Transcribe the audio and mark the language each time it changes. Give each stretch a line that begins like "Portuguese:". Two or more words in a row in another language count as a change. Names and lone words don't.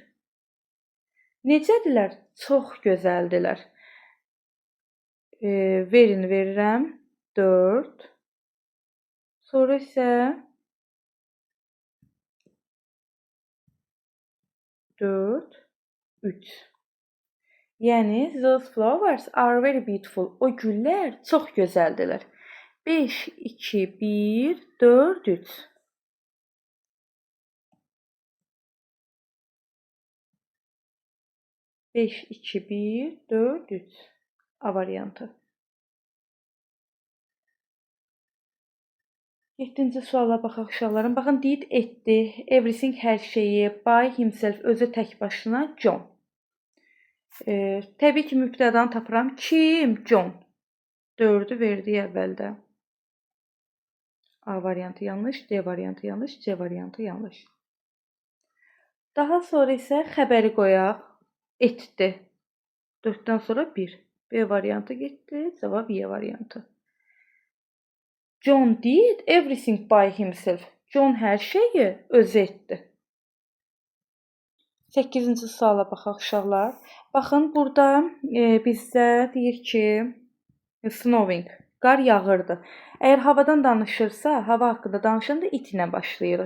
Azerbaijani: Necədirlər? Çox gözəldilər. Verini verirəm 4. Sonra isə 4, 3.
English: Yəni those flowers are very beautiful.
Azerbaijani: O güllər çox gözəldirlər. 5, 2, 1, 4, 3. 5, 2, 1, 4, 3. A variantı. 7-ci suala baxaq uşaqlarım. Baxın, did etdi. Everything hər şeyi.
English: By himself
Azerbaijani: özü tək başına. John. Təbii ki, mübtədanı tapıram. Kim? John. 4-ü verdi əvvəldə. A variantı yanlış, D variantı yanlış, C variantı yanlış. Daha sonra isə xəbəri qoyaq. Etdi. 4-dən sonra 1. B variantı getdi. Cavab Y variantı.
English: John did everything by himself.
Azerbaijani: John hər şeyi özü etdi. 8-ci suala baxaq uşaqlar. Baxın, burada bizdə deyir ki, snowing, qar yağırdı. Əgər havadan danışırsa, hava haqqında danışanda it ilə başlayırıq.